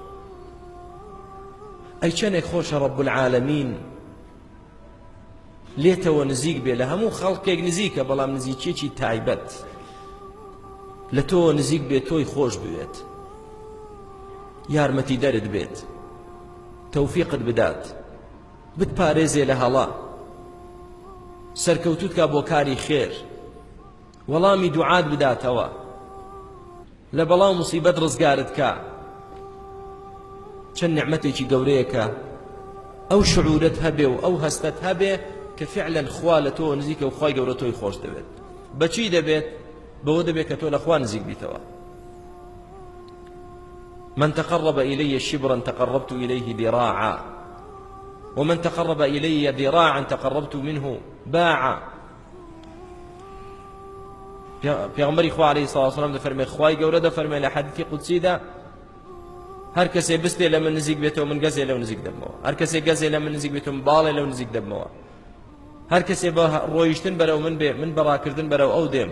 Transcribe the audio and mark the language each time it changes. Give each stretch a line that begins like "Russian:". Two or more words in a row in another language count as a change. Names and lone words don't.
Central Kurdish: ئەی چەندێک خۆشە
Arabic: ڕەب العالەمین
Central Kurdish: لێتەوە نزیک بێ، لە هەموو خەڵکێک نزیکە، بەڵام نزیکێکی تایبەت لە تۆ نزیک بێت، تۆی خۆش بوێت، یارمەتی دەرت بێت، تەوفیقت بدات، بتپارێزێ لە هەڵا، سەرکەوتوت کا بۆ کاری خێر، وەڵامی دوعات بداتەوە، لە بەڵاو موسیبەت ڕزگارت کا. چەند نعمەتێکی گەورەیەکە ئەو شعورت هەبێ و ئەو هەستت هەبێ کە فعلا خوا لە تۆ نزیکە و خوای گەورە تۆی خۆش دەبێت. بەچی دەبێت؟ بەوە دەبێت کە تۆ لە خوا نزیک بیتەوە.
Arabic: من تقرب إلي شبرا تقربت إليه ذراعا ومن تقرب إلي ذراعا تقربت منه باعا.
Central Kurdish: پیغمبری خوا
Arabic: علیه الصلاة والسلام
Central Kurdish: دەفەرمێ، خوای گەورە دەفەرمێ لە حەدیثی قودسی دا، هەر کەسێ بستێ لە من نزیک بێتەوە من گەزێ لەو نزیک دەبمەوە، هەر کەسێ گەزێ لە من نزیک بێتەوە من باڵێ لەو نزیک دەبمەوە، هەر کەسێ بە ڕۆیشتن بەرەو من بێ من بەڕاکردن بەرەو ئەو دێم.